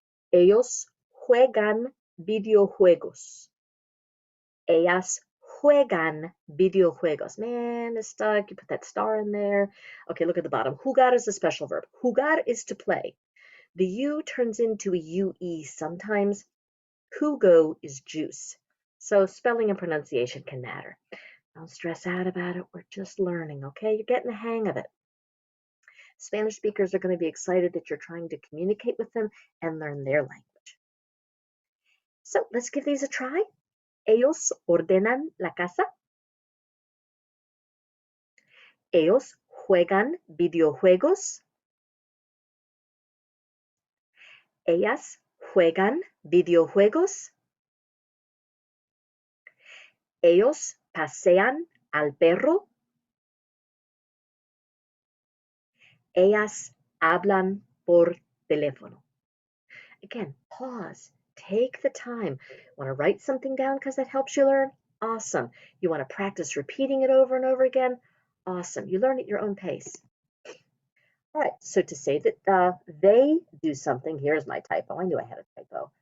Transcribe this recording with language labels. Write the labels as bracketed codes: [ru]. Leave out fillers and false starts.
[es] Ellos juegan videojuegos. Ellas juegan videojuegos. [en] Man, it's stuck. You put that star in there. Okay, look at the bottom. Jugar is a special verb. Jugar is to play. The U turns into a UE sometimes. Jugo is juice. So spelling and pronunciation can matter. Don't stress out about it. We're just learning, okay? You're getting the hang of it. Spanish speakers are going to be excited that you're trying to communicate with them and learn their language. So let's give these a try. Ellos ordenan la casa. [es] Ellos juegan videojuegos. Ellas juegan videojuegos. Ellos pasean al perro. Ellas hablan por teléfono. [en] Again, pause. Take the time. Want to write something down because that helps you learn? Awesome. You want to practice repeating it over and over again? Awesome. You learn at your own pace. All right, so to say that they do something, here's my typo. I knew I had a typo.